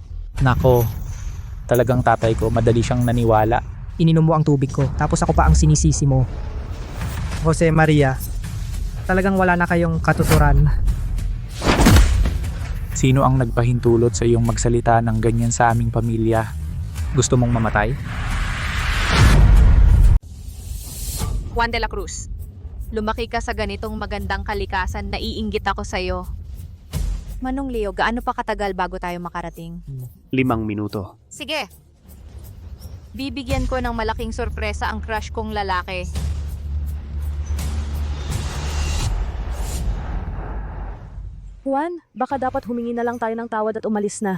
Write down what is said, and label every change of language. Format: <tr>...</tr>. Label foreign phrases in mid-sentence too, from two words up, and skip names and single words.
<tl>Nako, talagang tatay ko, madali siyang naniwala. Ininom mo ang tubig ko, tapos ako pa ang sinisisi mo. Jose Maria, talagang wala na kayong katuturan. Sino ang nagpahintulot sa iyong magsalita ng ganyan sa aming pamilya? Gusto mong mamatay? Juan de la Cruz, lumaki ka sa ganitong magandang kalikasan, naiinggit ako sa'yo. Manong Leo, gaano pa katagal bago tayo makarating? 5 minuto. Sige. Bibigyan ko ng malaking sorpresa ang crush kong lalaki. Juan, baka dapat humingi na lang tayo ng tawad at umalis na.</tl>